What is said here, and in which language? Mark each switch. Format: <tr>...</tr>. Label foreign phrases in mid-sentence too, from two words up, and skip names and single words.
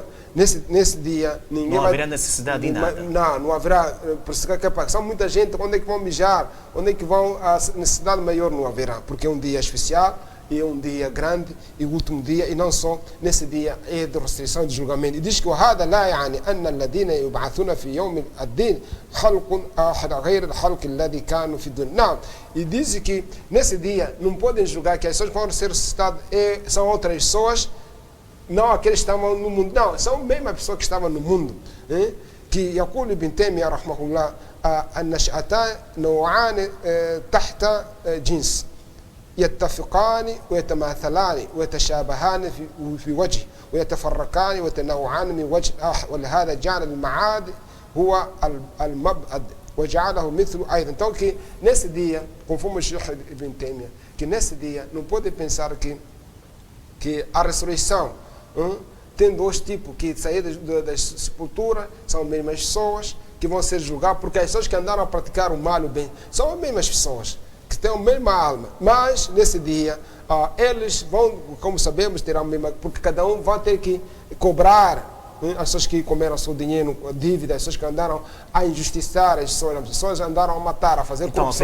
<pt>Nesse dia, ninguém não haverá necessidade de nada. Não haverá. São muita gente, onde é que vão mijar? Onde é que vão? A necessidade maior não haverá, porque é um dia especial, e é um dia grande, e o último dia, e não só nesse dia é de restrição de julgamento. E diz que</pt> <ar>وهذا لا يعني أن الذين يبعثون في يوم الدين خلق غير الخلق الذي كانوا في الدنيا.</ar> <pt>Não. E diz que nesse dia não podem julgar que as pessoas que vão ser ressuscitadas são outras pessoas, não aqueles que estavam no mundo. Não, são a mesma pessoa que estavam no mundo.</pt> <ar>Que يقول ابن تيمية رحمه الله النشأتان نوعان تحت جنس يتفقان ويتماثلان ويتشابهان في وجه ويتفرقان ويتنوعان من وجه آخر ولهذا جعل المعاد هو المبعد وجعله مثل أيضا.</ar> <pt>Então que nesse dia, conforme o Sheikh Ibn Taymiyyah, que nesse dia não pode pensar que a ressurreição tem dois tipos, que sair da sepultura são as mesmas pessoas que vão ser julgadas, porque as pessoas que andaram a praticar o mal e o bem são as mesmas pessoas que têm a mesma alma, mas nesse dia eles vão, como sabemos, terão a mesma, porque cada um vai ter que cobrar as pessoas que comeram seu dinheiro, dívida, as pessoas que andaram a injustiçar as pessoas andaram a matar, a fazer corrupção.</pt>